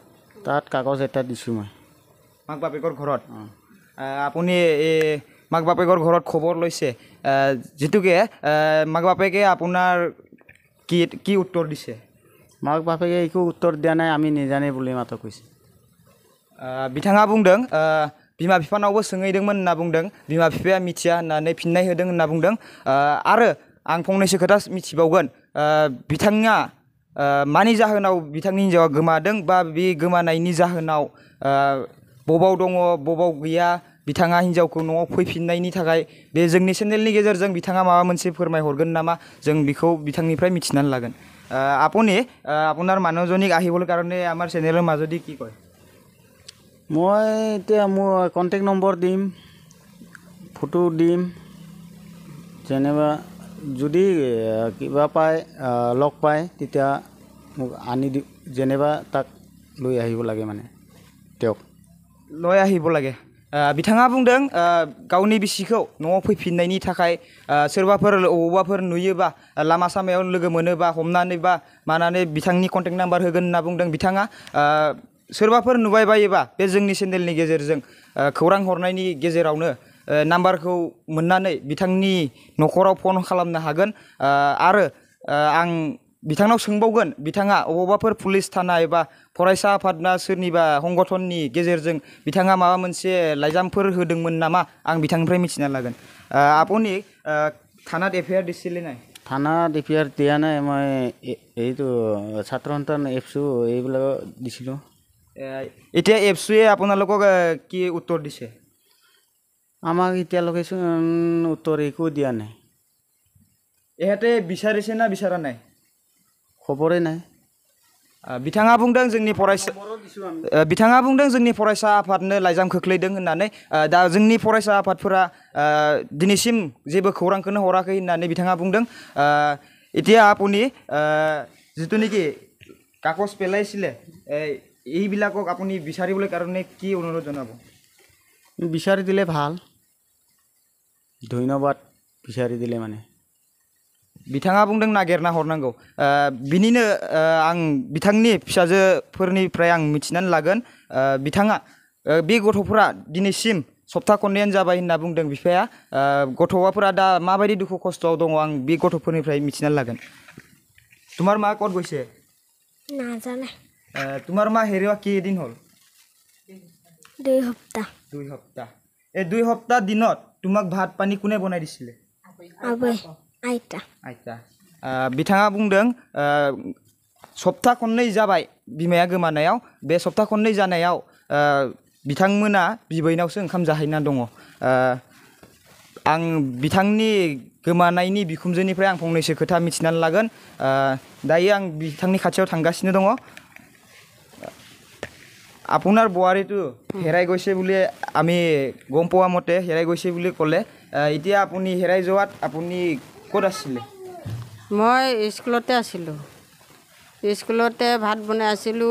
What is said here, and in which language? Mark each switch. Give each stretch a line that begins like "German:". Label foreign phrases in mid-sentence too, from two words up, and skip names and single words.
Assamese: তাত কাগজ এটা দিছোঁ মই। মাক বাপেকৰ ঘৰত? আপুনি মাক বাপেকৰ ঘৰত খবৰ লৈছে, যিটোকে মাক বাপেকে আপোনাৰ কি উত্তৰ দিছে? মাক बापेके একো উত্তৰ দিয়া নাই, আমি নাজানে বুলি মাত্ৰ কৈছে।
Bodo: बिथाङा बुंदों बिमा बिफानावबो सोंहैदोंमोन होनना बुंदों, बिमा बिफाया मिथिया होननानै फिननाय होदों होनना बुंदों। आरो आं फंनैसो खोथा मिथिबावगोन, बिथाङा मानि जाहोनाव बिथांनि हिन्जावा गोमादों बा बे गोमानायनि जाहोनाव बबाव दङ बबाव गैया, बिथाङा हिन्जावखौ न'आव फैफिननायनि थाखाय बे जोंनि चेनेलनि गेजेरजों बिथाङा माबा मोनसे फोरमायहरगोन नामा, जों बेखौ बिथांनिफ्राय मिथिनानै लागोন।
Assamese: আপুনি আপোনাৰ মানুহজনীক আহিবৰ কাৰণে আমাৰ চেনেলৰ মাজেদি কি কয়? মই এতিয়া মোৰ কণ্টেক্ট নম্বৰ দিম, ফটো দিম, যেনিবা যদি কিবা পায় লগ পায় তেতিয়া মোক আনি দি, যেনিবা তাক লৈ আহিব লাগে, মানে তেওঁক লৈ আহিব লাগে।
Bodo: बिथाङा बुंदों गावनि बिसिखौ न'आव फैफिननायनि थाखाय सोरबाफोर अबावबाफोर नुयोबा लामा सामायाव लोगो मोनोबा हमनानै बा मानानै बिथांनि कन्टेक्ट नाम्बार होगोन होनना बुंदों बिथाङा। सोरबाफोर नुबाय बायोबा बे जोंनि चेनेलनि गेजेरजों खौरां हरनायनि गेजेरावनो नाम्बारखौ मोननानै बिथांनि न'खराव फन खालामनो हागोन। आरो आं बिथांनाव सोंबावगोन, बिथाङा अबावबाफोर पुलिस थाना एबा फरायसा आफादना सोरनिबा संगठननि गेजेरजों बिथाङा माबा मोनसे लाइजामफोर होदोंमोन नामा, आं बिथांनिफ्राय मिथिना लागोन।
Assamese: আপুনি থানাত এফআইআর দিছিলে নাই? থানাত এফআইআর দিয়া নাই, মই এইটো ছাত্ৰ সন্তান এপছু এইবিলাক দিছিলোঁ। এতিয়া এপছুৱে আপোনালোকক কি উত্তৰ দিছে? আমাক এতিয়ালৈকে উত্তৰ একো দিয়া নাই। ইহঁতে বিচাৰিছে না বিচৰা নাই? খবৰে নাই।
Bodo: बिथाङा बुंदों जोंनि फरायसा आफादनो लाइजाम खोख्लैदों होननानै। दा जोंनि फरायसा आफादफोरा दिनैसिम जेबो खौरांखौनो हराखै होननानै बिथाङा बुंदों।
Assamese: এতিয়া আপুনি যিটো নেকি কাগজ পেলাইছিলে এইবিলাকক আপুনি বিচাৰিবলৈ কাৰণে কি অনুৰোধ জনাব? বিচাৰি দিলে ভাল, ধন্যবাদ বিচাৰি दिले माने।
Bodo: बिथाङा बुंदों नागिरना हरनांगौ। बिनिनो आं बिथांनि फिसाजोफोरनिफ्राय आं मिथिनानै लागोन। बिथाङा बे गथ'फोरा दिनैसिम सप्ता खननैयानो जाबाय होनना बुंदों बिफाया। गथ'फोरा दा माबायदि दुखु खस्थ'आव दङ आं बे गथ'फोरनिफ्राय मिथिनानै लागोन।
Assamese: তোমাৰ মা ক'ত গৈছে? নাজানে। তোমাৰ মা হেৰুৱা কেইদিন হ'ল? 2 সপ্তাহ। 2 সপ্তাহ। এই 2 সপ্তাহ দিনত তোমাক ভাত পানী কোনে বনাই দিছিলে?
Bodo: आबै, आइता। आइता। बिथाङा बुंदों सप्ता खननै जाबाय बिमाया गोमानायाव, बे सप्ता खननै जानायाव बिथांमोना बिबैनावसो ओंखाम जाहैना दङ। आं बिथांनि गोमानायनि बिखुमजोनिफ्राय आं फंनैसो खोथा मिथिनानै लागोन। दायो आं बिथांनि खाथियाव थांगासिनो दङ।
Assamese: আপোনাৰ বোৱাৰীটো হেৰাই গৈছে বুলি আমি গম পোৱা মতে হেৰাই গৈছে বুলি ক'লে। এতিয়া আপুনি হেৰাই যোৱাত আপুনি ক'ত আছিলে? মই স্কুলতে আছিলোঁ। স্কুলতে ভাত বনাই আছিলোঁ।